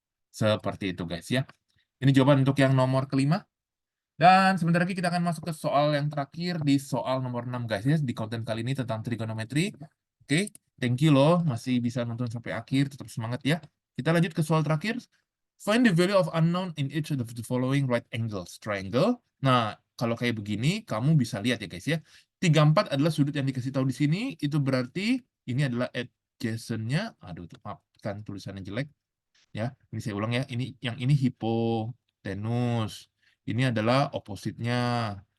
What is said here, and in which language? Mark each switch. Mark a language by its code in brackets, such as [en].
[id] Seperti itu guys ya. Ini jawaban untuk yang nomor kelima. Dan sebentar lagi kita akan masuk ke soal yang terakhir di soal nomor 6 guys ya. Di konten kali ini tentang trigonometri. Oke, thank you loh masih bisa nonton sampai akhir. Tetap semangat ya. Kita lanjut ke soal terakhir. [en] Find the value of unknown in each of the following right angles triangle. [id] Nah, kalau kayak begini, kamu bisa lihat ya guys ya. 34 adalah sudut yang dikasih tahu di sini. Itu berarti ini adalah adjacent-nya. Aduh, maaf kan tulisannya jelek. Ya, ini saya ulang ya. Ini yang ini hipotenus. Ini adalah opposite-nya.